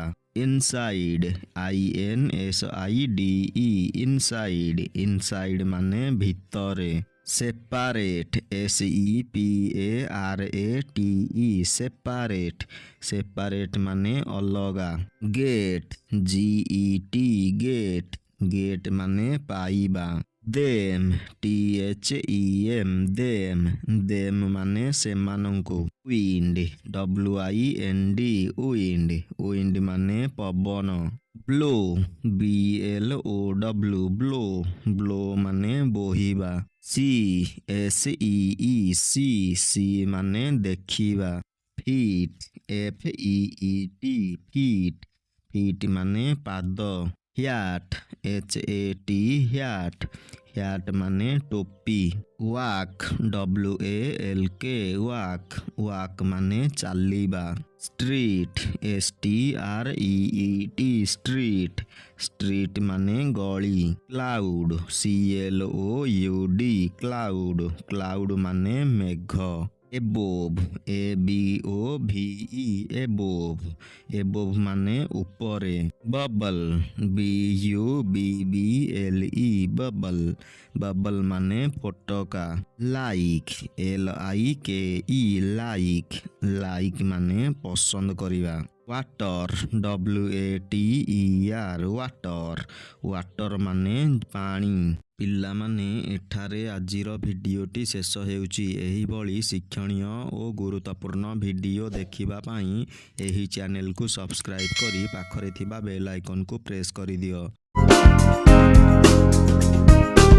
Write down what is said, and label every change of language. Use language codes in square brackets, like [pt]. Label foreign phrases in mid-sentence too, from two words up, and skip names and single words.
[en] ଇନସାଇଡ୍ ଇନସାଇଡ୍ [or] ମାନେ ଭିତରେ। [en] ସେପାରେଟ୍ ସେପାରେଟ୍ [or] ମାନେ ଅଲଗା। [en] get get [or] ମାନେ ପାଇବା। [en] them THEM them them [or] ମାନେ ସେମାନଙ୍କୁ। [en] wind WIND wind wind [or] ମାନେ ପବନ। [en] blow BLOW blow blow [or] ମାନେ ବୋହିବା। [en] see SEE see [or] ମାନେ ଦେଖିବା। [en] feet FEET feet feet [or] ମାନେ ପାଦ। [en] hat HAT hat hat [or] ମାନେ ଟୋପି। [en] walk WALK walk walk [or] ମାନେ ଚାଲିବା। [en] street STREET street street [or] ମାନେ ଗଳି। [en] cloud CLOUD cloud cloud [or] ମାନେ ମେଘ। [en] above ABOVE above above [or] ମାନେ ଉପରେ। [en] bubble BUBBLE bubble bubble [or] ମାନେ ଫୋଟକା। [en] like LIKE like like [or] ମାନେ ପସନ୍ଦ କରିବା। [en] water WATER water water [or] ମାନେ ପାଣି। ପିଲାମାନେ ଏଠାରେ ଆଜିର ଭିଡିଓଟି ଶେଷ ହେଉଛି। ଏହି ଭଳି ଶିକ୍ଷଣୀୟ ଓ ଗୁରୁତ୍ୱପୂର୍ଣ୍ଣ ଭିଡିଓ ଦେଖିବା ପାଇଁ ଏହି ଚ୍ୟାନେଲ କୁ ସବସ୍କ୍ରାଇବ କରି ପାଖରେ ଥିବା [en] bell icon [or] କୁ ପ୍ରେସ କରି ଦିଅ।